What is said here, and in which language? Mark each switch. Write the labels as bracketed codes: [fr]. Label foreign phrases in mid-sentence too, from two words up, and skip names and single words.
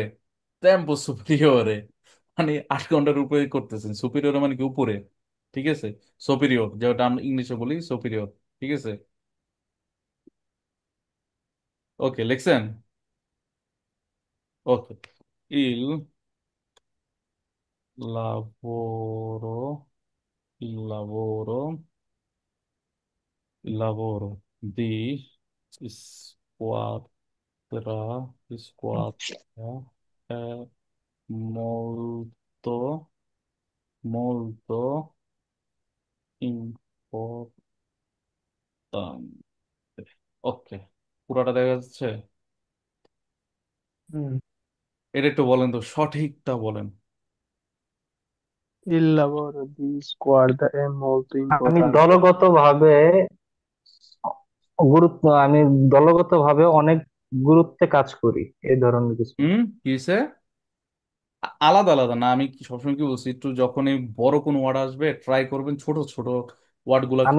[it] tempo superiore, [bn] মানে 8 ঘন্টার উপরে করতেছেন, সুপিরিয়র মানে কি উপরে, ঠিক আছে। সুপিরিয়র যেটা আমরা ইংলিশে বলি সুপিরিয়র, ঠিক আছে। ওকে, লিখছেন? [it] ওকে, il lavoro, il lavoro, il lavoro di squadra, squadra è molto, molto importante। [bn] ওকে, পুরোটা দেখা যাচ্ছে? হুম। এটা একটু বলেন তো, সঠিকটা বলেন। [it] Il lavoro di squadra è molto [bn] আমি [it] importante। [bn] দলগতভাবে আমি দলগতভাবে অনেক গুরুত্বে কাজ করি, এই ধরনের কিছু। কিসে? আলাদা আলাদা না, আমি কি সবসময় কি বলছি, একটু যখনই বড় কোনো ওয়ার্ড আসবে ট্রাই করবেন ছোট ছোট ওয়ার্ড গুলাকে,